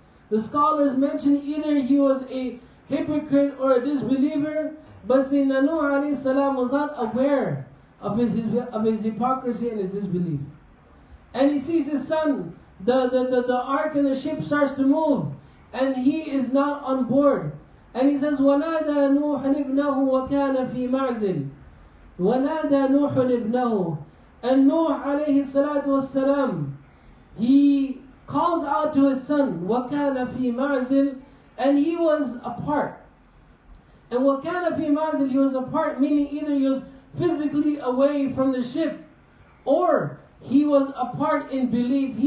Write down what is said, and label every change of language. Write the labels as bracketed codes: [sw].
[en] The scholars mention either he was a hypocrite or a disbeliever, but Sayyidina Nuh alayhi salam was not aware of his hypocrisy and his disbelief. And he sees his son, the ark and the ship starts to move, and he is not on board. And he says, [ar] وَنَادَى نُوحٌ ابْنَهُ وَكَانَ فِي مَعْزِلٍ وَنَادَى نُوحٌ ابْنَهُ. [en] And Nuh alayhi salatu wassalam, he calls out to his son, [ar] وَكَانَ فِي مَعْزِلٍ, [en] and he was apart. And [ar] وَكَانَ فِي مَعْزِلٍ, [en] he was apart, meaning either he was physically away from the ship, or he was apart in belief.